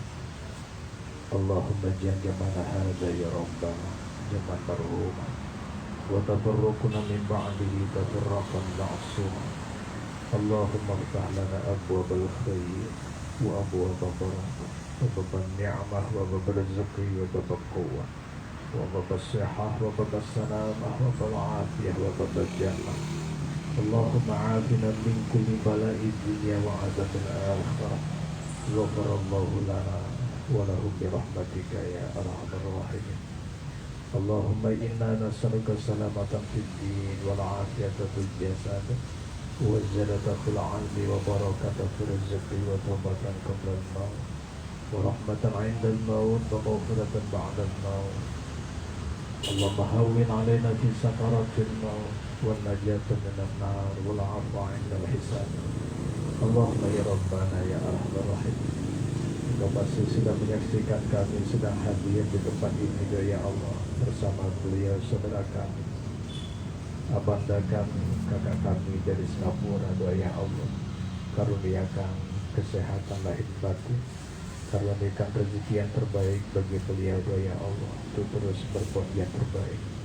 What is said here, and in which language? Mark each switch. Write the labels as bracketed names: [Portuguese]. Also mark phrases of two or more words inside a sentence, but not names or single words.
[Arabic] اللهم جمعنا هذا يا ربنا جمعا مرحوما وتفرقنا من بعده تفرقا معصوما. اللهم افتح لنا أبواب الخير وأبواب البركة وباب النعمة وباب الرزق وباب القوة وباب الصحة وباب السلامة وباب العافية وباب الجنة. اللهم عافنا من كل بلاء الدنيا وعذاب الآخرة. غفر الله لنا ولهم برحمتك يا أرحم الراحمين. اللهم إنا نسألك سلامة في الدين والعافية في الجسد وزيادة في العلم وبركة في الرزق وتوبة قبل الموت ورحمة عند الموت ومغفرة بعد الموت. اللهم هون علينا في سكرات الموت والنجاة من النار والعفو عند الحساب. اللهم يا ربنا يا أرحم الراحمين. [Indonesian] Engkau pasti sudah menyaksikan kami sedang hadir di tempat ini, [Arabic] يا الله, [Indonesian] bersama beliau saudara kami, abanda kami, kakak kami dari Singapura, [Arabic] يا الله. [Indonesian] Karuniakan kesehatan lahir batin, karuniakan rezeki yang terbaik bagi beliau, [Arabic] يا الله, [Indonesian] untuk terus berbuat yang terbaik.